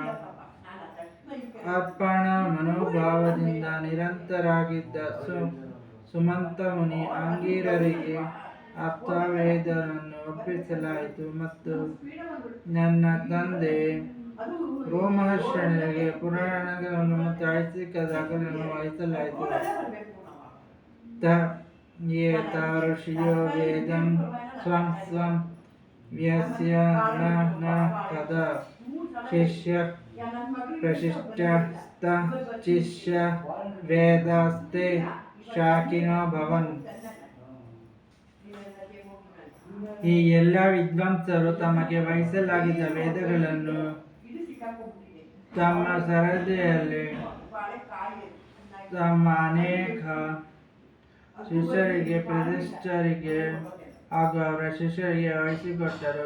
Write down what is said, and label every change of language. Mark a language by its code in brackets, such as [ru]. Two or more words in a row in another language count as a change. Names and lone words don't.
[kn] ಅರ್ಪಣ ಮನೋಭಾವದಿಂದ ನಿರಂತರಾಗಿದ್ದ ಸುಮಂತ ಮುನಿ ಅಂಗೀರರಿಗೆ ಅರ್ಥವೇದವನ್ನು ಒಪ್ಪಿಸಲಾಯಿತು ಮತ್ತು ನನ್ನ ತಂದೆ ರೋಮಹರ್ಷನಿಗೆ ಪುರಾಣಗಳನ್ನು ಮತ್ತು ಐಚ್ಛಿಕ ದಾಖಲೆಗಳನ್ನು ವಹಿಸಲಾಯಿತು. [sa] ಏತ ಋಷಿಯೋ ವೇದಂ ಸ್ವಂ ಸ್ವಂ ವ್ಯಸ್ಯ ನ ತದಾ ಶಿಷ್ಯ ಪ್ರಶಿಷ್ಟಸ್ತ ಶಿಷ್ಯ ವೇದಾಸ್ತೆ ಶಾಕಿನೋ ಭವನ್. [kn] ಈ ಎಲ್ಲ ವಿದ್ವಾಂಸರು ತಮಗೆ ವಹಿಸಲಾಗಿದ್ದ ವೇದಗಳನ್ನು ತಮ್ಮ ಸರದಿಯಲ್ಲಿ ತಮ್ಮ ಅನೇಕ ಶಿಷ್ಯರಿಗೆ ಪ್ರತಿಷ್ಠರಿಗೆ ಹಾಗೂ ಅವರ ಶಿಷ್ಯರಿಗೆ ವಹಿಸಿಕೊಟ್ಟರು.